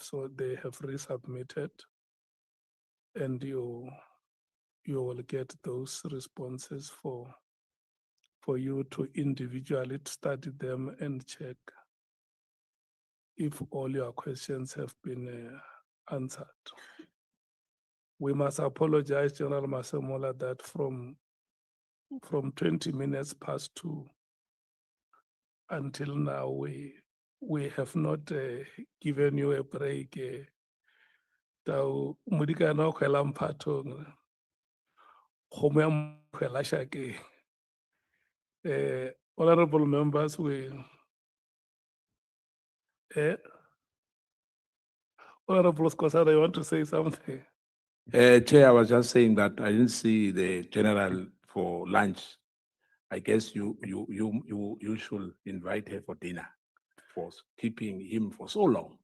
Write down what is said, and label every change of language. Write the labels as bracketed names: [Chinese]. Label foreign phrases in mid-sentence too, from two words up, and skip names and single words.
[English] So they have resubmitted, and you will get those responses for you to individually study them and check if all your questions have been answered. We must apologize, General Masemola, that from from 20 minutes past 2 until now, we have not given you a break. [Northern Sotho] Tau mudikana o khwela mphatong, kgomo ya mkhwela shakeng. [English] Honorable members, Honorable Skosana, you want to say something? Chair, I was just saying that I didn't see the general for lunch. I guess you should invite her for dinner for keeping him for so long.